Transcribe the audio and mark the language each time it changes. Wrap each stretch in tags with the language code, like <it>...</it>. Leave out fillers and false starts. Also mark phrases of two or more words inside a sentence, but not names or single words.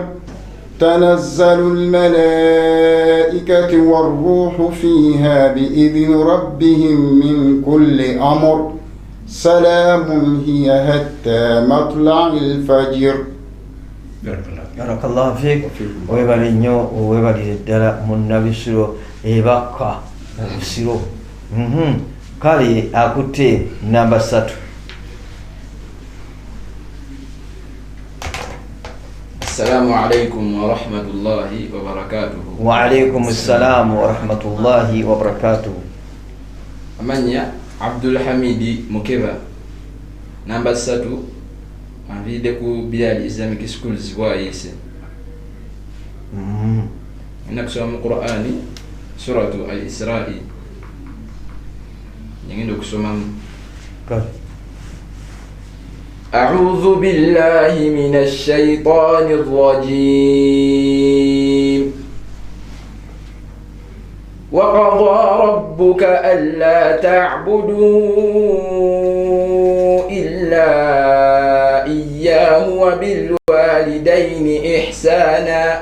<ar>تنزل الملائكة والروح فيها بإذن ربهم من كل أمر. سلام هي حتى مطلع الفجر. بارك الله فيك.</ar> <lg>Webale nnyo webalire ddala munnabisiro ebakka obusiro. Kale akutte namba 3.</lg> <ar>السلام عليكم ورحمة الله وبركاته. وعليكم السلام ورحمة الله وبركاته.</ar> <lg>Amanya Abdul Hamidi Mukeba. Namba 3 anvide ku Bilal Islamic Schools Bwayise.</lg> <sw>Nakusoma Qur'ani suratu al-Isra'i. Nyingine kusoma</sw> <ar>أعوذ بالله من الشيطان الرجيم. وقضى ربك ألا تعبدوا إلا إياه وبالوالدين إحسانا.</ar>